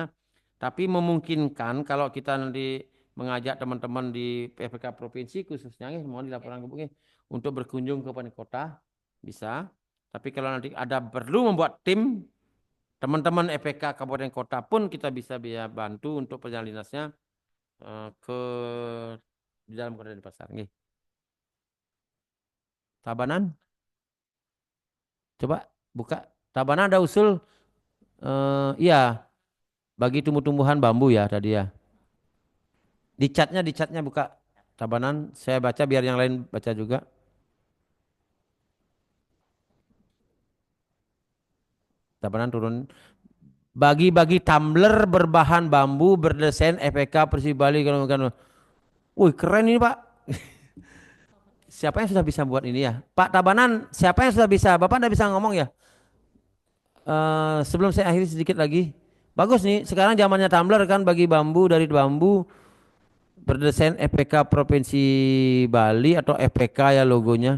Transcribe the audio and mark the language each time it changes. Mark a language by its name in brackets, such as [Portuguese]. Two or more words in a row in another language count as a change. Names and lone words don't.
[Indonesian] Tapi memungkinkan kalau kita nanti mengajak teman-teman di PPK provinsi khususnya mohon dilaporkan ke untuk berkunjung ke kabupaten kota bisa. Tapi kalau nanti ada perlu membuat tim, teman-teman EPK kabupaten kota pun kita bisa bantu untuk perjalanan dinasnya ke di dalam kota Denpasar. Nggih. Tabanan, coba buka. Tabanan ada usul, iya, bagi tumbuh-tumbuhan bambu ya tadi ya. Di chatnya buka. Tabanan, saya baca biar yang lain baca juga. Tabanan turun. Bagi-bagi tumbler berbahan bambu berdesain EPK Persibali. Wih keren ini Pak. Siapa yang sudah bisa buat ini ya? Pak Tabanan, siapa yang sudah bisa? Bapak tidak bisa ngomong ya? Sebelum saya akhiri sedikit lagi. Bagus nih, sekarang zamannya tumbler kan bagi bambu dari bambu berdesain EPK Provinsi Bali atau EPK ya logonya.